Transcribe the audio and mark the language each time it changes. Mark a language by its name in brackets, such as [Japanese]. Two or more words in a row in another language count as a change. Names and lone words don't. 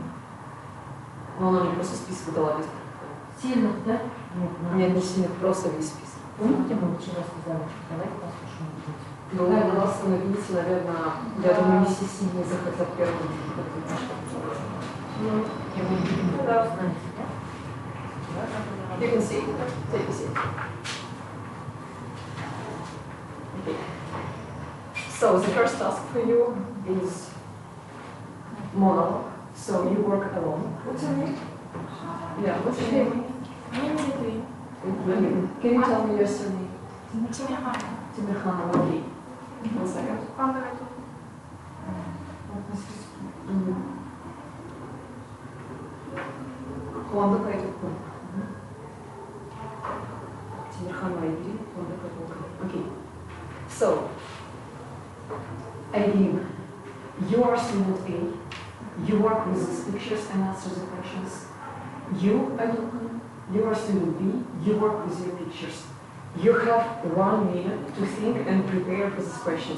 [Russian] Но она мне просто список дала без. Сильных, да? Нет, не сильных, просто весь список. Помните, мы вчера сказали, давайте послушаем. Было классно, но видите, наверное, я думаю, не все сильные захотят первым. Ну, я буду знаете, да? [English] You can see. Take a seat. Okay. So the first task for you is monologue. So you work alone. What's your name? Yeah, what's your name? Can you tell me your surname? Тимирхан. Okay. 1 second. Хуанда Кайтукун. Тимирхан Майдри, Хуанда Кайтукун. Okay. So, Aideen, you are student A. You work with these pictures and answer the questions. You, Aideen, you are student B. You work with your pictures. You have 1 minute to think and prepare for these questions.